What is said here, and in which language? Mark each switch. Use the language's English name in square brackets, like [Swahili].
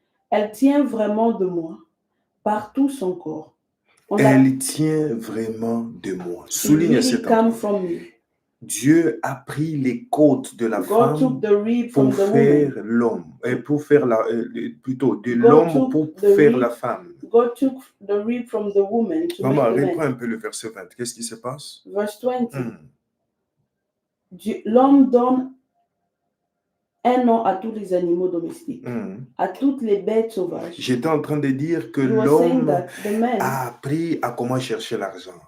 [French] Elle tient vraiment de moi, par tout son corps. Elle tient vraiment de moi. Souligne cet endroit. Dieu a pris les côtes de la femme pour faire l'homme, pour faire plutôt de l'homme pour faire la femme. [English] God took the rib from the woman to [French] Maman, [English] make the man. [French] reprends un peu le verset 20. Qu'est-ce qui se passe? [English] Verse 20. [French] L'homme donne un nom à tous les animaux domestiques, à toutes les bêtes sauvages. J'étais en train de dire que l'homme a appris à comment chercher l'argent.